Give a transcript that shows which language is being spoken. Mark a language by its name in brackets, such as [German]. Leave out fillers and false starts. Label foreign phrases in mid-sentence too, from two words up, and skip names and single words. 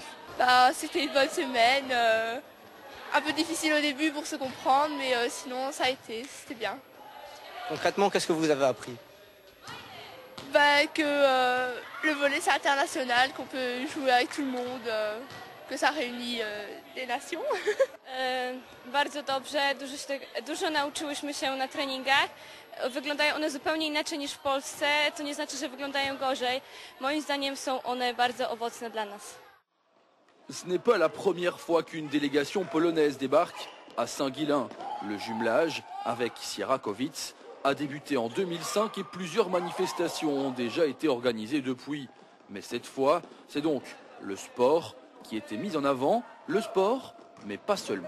[French] C'était une bonne semaine, un peu difficile au début pour se comprendre, mais sinon ça a été, c'était bien. Concrètement, qu'est-ce que vous avez appris? Que le volley c'est international, qu'on peut jouer avec tout le monde, que ça réunit des nations. [Polish] Bardzo dobrze, dużo nauczyłyśmy się na treningach. Wyglądają one zupełnie inaczej niż w Polsce, to nie znaczy, że wyglądają gorzej. Moim zdaniem są one bardzo owocne dla nas. [French] Ce n'est pas la première fois qu'une délégation polonaise débarque à Saint-Guilain. Le jumelage avec Sierakowice a débuté en 2005 et plusieurs manifestations ont déjà été organisées depuis. Mais cette fois, c'est donc le sport qui était mis en avant, le sport, mais pas seulement.